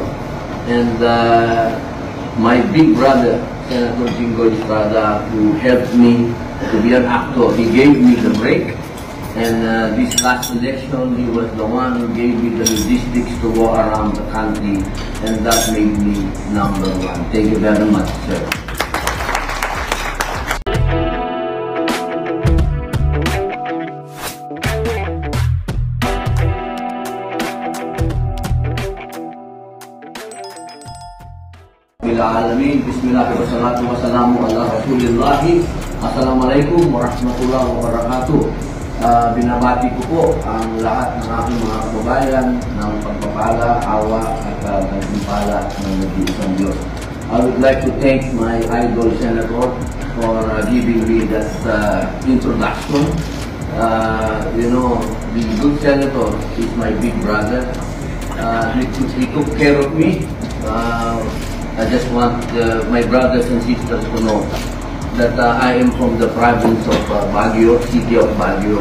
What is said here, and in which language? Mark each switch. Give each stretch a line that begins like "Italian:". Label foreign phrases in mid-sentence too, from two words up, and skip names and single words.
English: And my big brother, Senator Jingo Estrada, who helped me to be an actor, he gave me the break. And this last election, he was the one who gave me the logistics to go around the country, and that made me #1. Thank you very much, sir.
Arabic: بسم الله الرحمن الرحيم. بسم الله الرحمن الرحيم. والسلام على رسول الله. السلام عليكم ورحمة الله وبركاته.
Filipino: Binabati ko po ang lahat ng aking mga kababayan ng pagpapala, awa at pagpapala ng nag-iisang Diyos.
English: I would like to thank my idol Senator for giving me that introduction. You know, the good Senator is my big brother. He took care of me. I just want my brothers and sisters to know that I am from the province of Baguio, city of Baguio.